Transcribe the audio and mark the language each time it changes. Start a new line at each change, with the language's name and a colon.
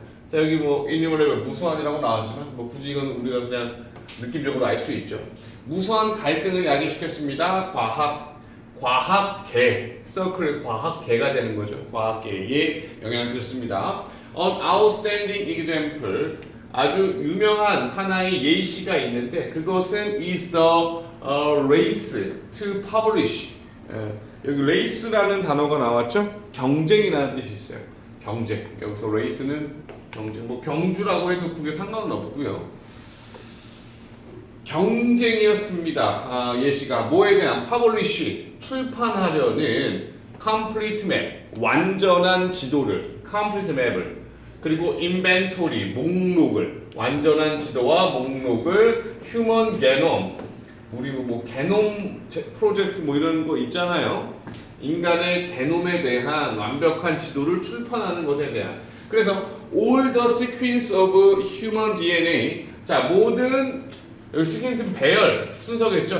Korean: 자, 여기 뭐 innumerable 무수한이라고 나왔지만 뭐 굳이 이건 우리가 그냥 느낌적으로 알 수 있죠. 무수한 갈등을 야기시켰습니다. 과학계, 서클의 과학계가 되는 거죠. 과학계에 영향을 줬습니다.
English: An outstanding example,
Korean: 아주 유명한 하나의 예시가 있는데, 그것은
English: is the race to publish.
Korean: 여기 race라는 단어가 나왔죠? 경쟁이라는 뜻이 있어요. 경쟁. 여기서 race는 경쟁. 뭐 경주라고 해도 그게 상관은 없고요. 경쟁이었습니다. 예시가 뭐에 대한 publish, 출판하려는
English: complete map,
Korean: 완전한 지도를, complete map을, 그리고 inventory, 목록을, 완전한 지도와 목록을, human genome, 우리 뭐 게놈 프로젝트 뭐 이런 거 있잖아요. 인간의 게놈에 대한 완벽한 지도를 출판하는 것에 대한.
English: 그래서 all the sequence of human DNA.
Korean: 자, 모든, 여기 시퀀스는 배열 순서겠죠.